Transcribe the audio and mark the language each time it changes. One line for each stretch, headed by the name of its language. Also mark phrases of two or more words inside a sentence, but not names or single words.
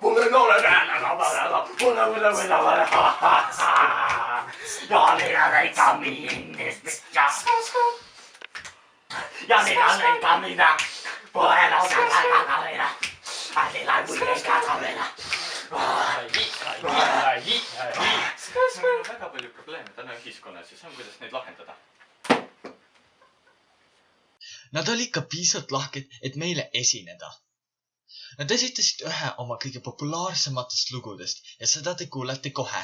English: Pull it all y'all ain't got me in this bitch. Y'all ain't got me now. Boy, I don't got me. I think like we ain't got me now.
Estonian: Meil on väga palju probleeme täna ühiskonnas ja see on, kuidas neid lahendada. Nad olid ka piisavalt lahked, et meile esineda. Nad esitasid ühe oma kõige populaarsematest lugudest ja seda te kuulete kohe.